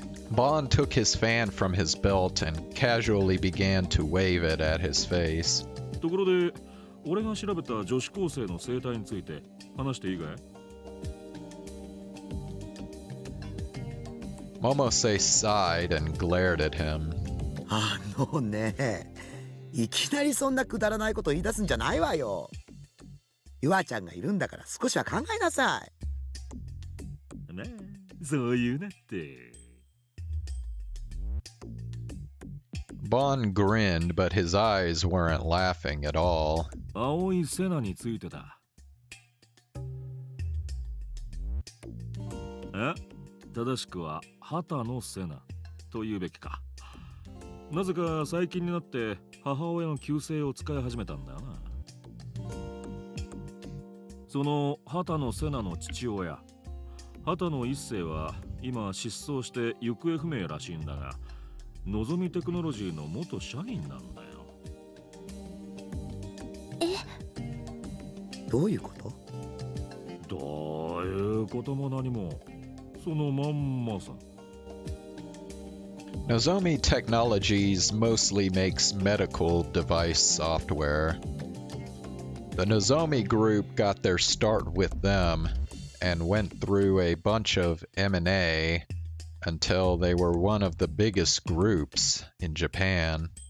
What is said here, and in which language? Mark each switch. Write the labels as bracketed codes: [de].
[en] Bond took his fan from his belt and casually began to wave it at his face. [ja] ところで、俺が調べた女子高生の生態について話していいかい？ [en] Momose sighed and glared at him. [ja] ね、いきなりそんなくだらないこと言い出すんじゃないわよ。ゆあちゃんがいるんだから少しは考えなさい。ねえ、そう言うなって。 [en] Bond grinned, but his eyes weren't laughing at all. [ja] 青いセナについてだ。正しくは旗のセナと言うべきか。なぜか最近になって母親の旧姓を使い始めたんだよな。その旗のセナの父親、旗の一世は今失踪して行方不明らしいんだが、のぞみテクノロジーの元社員なんだよ。どういうこと？どういうことも何も、そのまんまさ。 [en] Nozomi Technologies mostly makes medical device software. The Nozomi Group got their start with them and went through a bunch of M&A until they were one of the biggest groups in Japan.